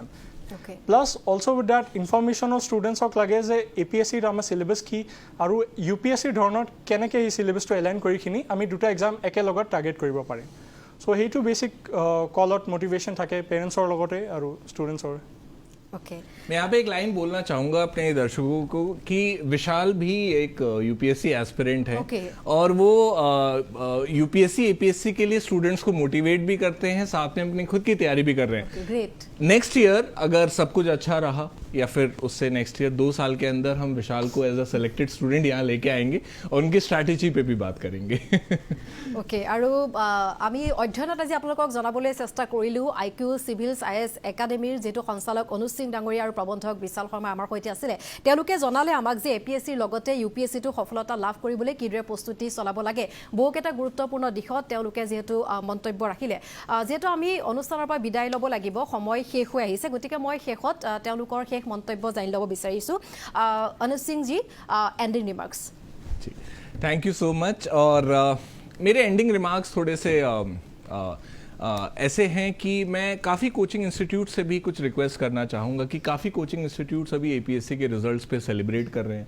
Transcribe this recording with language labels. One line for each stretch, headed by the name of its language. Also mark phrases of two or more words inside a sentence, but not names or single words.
English: plus also with that
Assamese: ইনফৰ্মেশ্যনৰ ষ্টুডেণ্টছক লাগে যে APSCৰ আমাৰ চিলেবাছ কি আৰু UPSC ধৰণৰ কেনেকৈ এই চিলেবাছটো এলাইন কৰিখিনি আমি দুটা এক্সাম একেলগত টাৰ্গেট কৰিব পাৰিম। চ' সেইটো বেছিক কলত মটিভেশ্যন থাকে পেৰেণ্টছৰ লগতে আৰু ষ্টুডেণ্টছৰ।
Hindi: मैं यहाँ पे एक लाइन बोलना चाहूँगा अपने दर्शकों को कि विशाल भी एक UPSC एस्पिरेंट है, और वो UPSC APSC के लिए स्टूडेंट्स को मोटिवेट भी करते हैं, साथ में अपनी खुद की तैयारी भी कर रहे हैं। ग्रेट।
English: next year
Hindi: अगर सब कुछ अच्छा रहा, या फिर उससे
English: next year
Hindi: 2 साल के अंदर हम विशाल को
English: as a selected student
Hindi: यहाँ लेके आएंगे और उनकी स्ट्रैटेजी पे भी बात करेंगे। ओके,
Assamese: আৰু আমি অধ্যয়নত আজি আপোনালোকক জনাবলৈ চেষ্টা কৰিলোঁ IQ চিভিলছ IAS একাডেমীৰ যেটো সঞ্চালক অনুজ সিং ডাঙৰীয়া আৰু প্ৰবন্ধক বিশাল শৰ্মা আমাৰ সৈতে আছিলে। তেওঁলোকে জনালে আমাক যে APSCৰ লগতে UPSCটো সফলতা লাভ কৰিবলৈ কিদৰে প্ৰস্তুতি চলাব লাগে, বহুকেইটা গুৰুত্বপূৰ্ণ দিশত তেওঁলোকে যেহেতু মন্তব্য ৰাখিলে। যেহেতু আমি অনুষ্ঠানৰ পৰা বিদায় ল'ব লাগিব, সময় শেষ হৈ আহিছে, গতিকে মই শেষত তেওঁলোকৰ শেষ মন্তব্য জানি ল'ব বিচাৰিছোঁ।
Hindi: অনুজ সিং जी,
English: ending remarks. thank you so much.
Hindi: और मेरे
English: ending remarks
Hindi: थोड़े से ऐसे हैं कि मैं काफ़ी
English: coaching institute
Hindi: से भी कुछ रिक्वेस्ट करना चाहूँगा कि काफ़ी
English: coaching institutes
Hindi: अभी APSC के रिजल्ट्स पे सेलिब्रेट कर रहे हैं।